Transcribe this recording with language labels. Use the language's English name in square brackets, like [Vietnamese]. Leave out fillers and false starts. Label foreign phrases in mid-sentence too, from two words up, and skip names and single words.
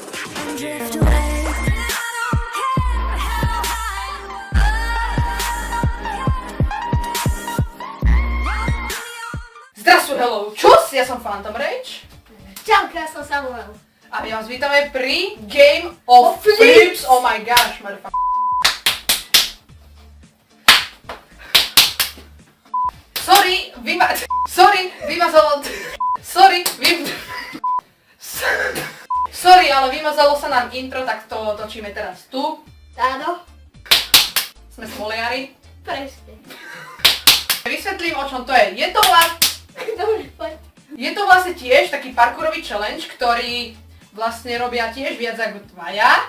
[English] and drift away. [Slovak] Zdrastu, hello, čus, ja som Phantom Rage. Čauka, ja som Samuel. A my vás vítame pri Game of Flips. [English] Oh my gosh, motherfucker. [Slovak] Sorry, ale vymazalo sa nám intro, tak to točíme teraz tu. Áno. Sme smoliari. Presne. Vysvetlím, o čom to je. Dobre, poď. Je to vlastne tiež taký parkourový challenge, ktorý vlastne robia tiež viac ako dvaja.